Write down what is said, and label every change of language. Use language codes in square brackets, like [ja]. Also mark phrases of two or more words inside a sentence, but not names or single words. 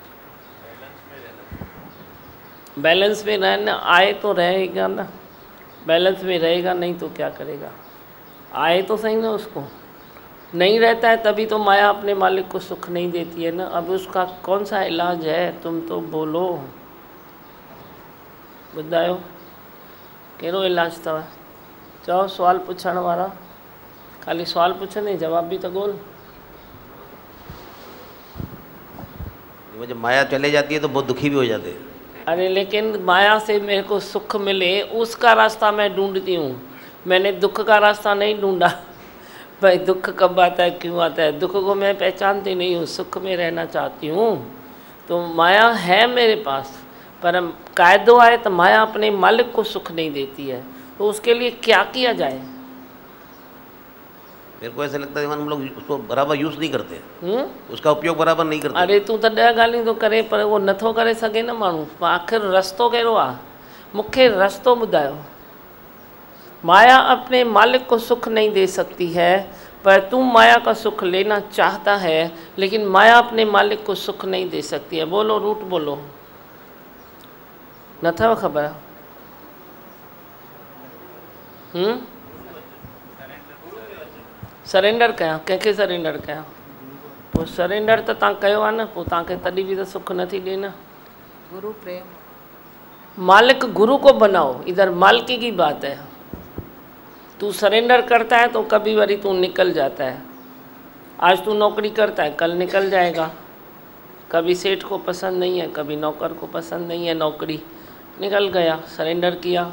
[hi] बैलेंस में रहना, आए तो रहेगा ना, बैलेंस में रहेगा, नहीं तो क्या करेगा? आए तो सही ना, उसको नहीं रहता है तभी तो माया अपने मालिक को सुख नहीं देती है ना। अब उसका कौन सा इलाज है? तुम तो बोलो। [sd] ॿुधायो कहिड़ो इलाजु अथव? चओ सुवाल पुछण वारा, [hi] खाली सवाल पूछने जवाब भी तो बोल। जब माया चले जाती है तो बहुत दुखी भी हो जाते हैं। अरे लेकिन माया से मेरे को सुख मिले उसका रास्ता मैं ढूंढती हूँ, मैंने दुख का रास्ता नहीं ढूंढा। भाई दुख कब आता है, क्यों आता है, दुख को मैं पहचानती नहीं हूँ, सुख में रहना चाहती हूँ। तो माया है मेरे पास, पर [sd] कायदो आए [hi] तो माया अपने मालिक को सुख नहीं देती है, तो उसके लिए क्या किया जाए? मेरे को ऐसा लगता है हम लोग उसको बराबर यूज़ नहीं करते, उसका उपयोग बराबर नहीं करते। [sd] अरे तू तो 10 ॻाल्हियूं तो करे पर वो नथो करे सके न माण्हू। आखिर रस्तो कहिड़ो आहे? मूंखे रस्तो ॿुधायो। [hi] माया अपने मालिक को सुख नहीं दे सकती है, पर तू माया का सुख लेना चाहता है, लेकिन माया अपने मालिक को सुख नहीं दे सकती है। बोलो रूट बोलो, [sd] नथव ख़बर? सरेंडर कयां, कंहिंखे सरेंडर कयां? पोइ सरेंडर त तव्हां कयो आहे न, पोइ तव्हांखे तॾहिं बि त सुख नथी ॾे न। [hi] गुरु प्रेम, मालिक गुरु को बनाओ, इधर मालिकी की बात है। तू सरेंडर करता है तो कभी वरी तू निकल जाता है। आज तू नौकरी करता है, कल निकल जाएगा। कभी सेठ को पसंद नहीं है, कभी नौकर को पसंद नहीं है नौकरी, निकल गया, सरेंडर किया।